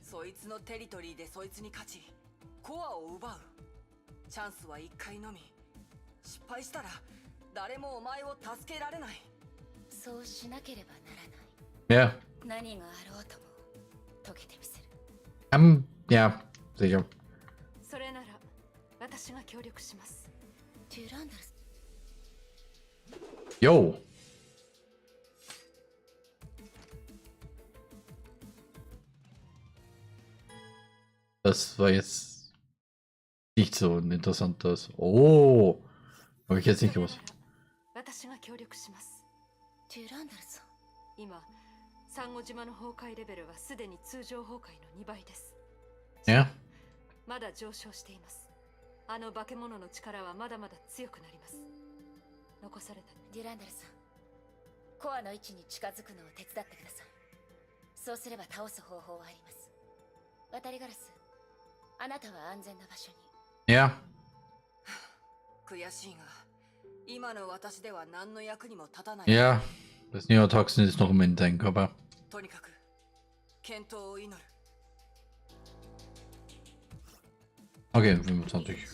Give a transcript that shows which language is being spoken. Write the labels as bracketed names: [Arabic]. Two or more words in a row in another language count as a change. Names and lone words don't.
[English] Yeah. Yeah, [German] sicher. [English] Yo. [German] Das war jetzt nicht so ein interessantes. Oh, habe ich jetzt nicht gewusst. Ja. [Japanese] まだ上昇しています。あの化け物の力はまだまだ強くなります。残されたデュランダルさん、コアの位置に近づくのを手伝ってください。そうすれば倒す方法はあります。渡りガラス、あなたは安全な場所に。 [German] Ja. [Japanese] 悔しいが、今の私では何の役にも立たない。 [German] Ja, das Neotoxin ist noch in deinem Körper. [Japanese] とにかく、健闘を祈る。 [English] Okay, 25.